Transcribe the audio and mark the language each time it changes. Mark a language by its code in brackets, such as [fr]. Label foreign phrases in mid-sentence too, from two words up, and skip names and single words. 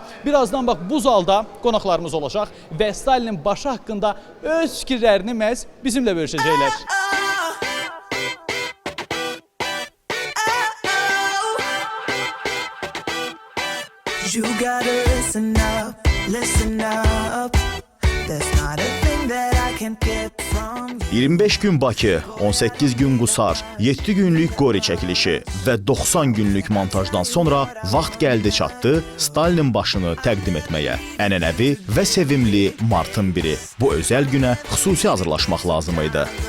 [az] Birazdan bax bu zalda qonaqlarımız olacaq və Stalinin başı haqqında öz fikirlərini məhz bizimlə bölüşəcəklər. [en] You gotta listen up, listen up. There's not a thing that I can't get from you. [az] 25 gün Bakı, 18 gün Qusar, 7 günlük Qori çəkilişi və 90 günlük montajdan sonra vaxt gəldi çatdı Stalinin başını təqdim etməyə. Ənənəvi və sevimli martın 1-i. Bu özəl günə xüsusi hazırlaşmaq lazım idi.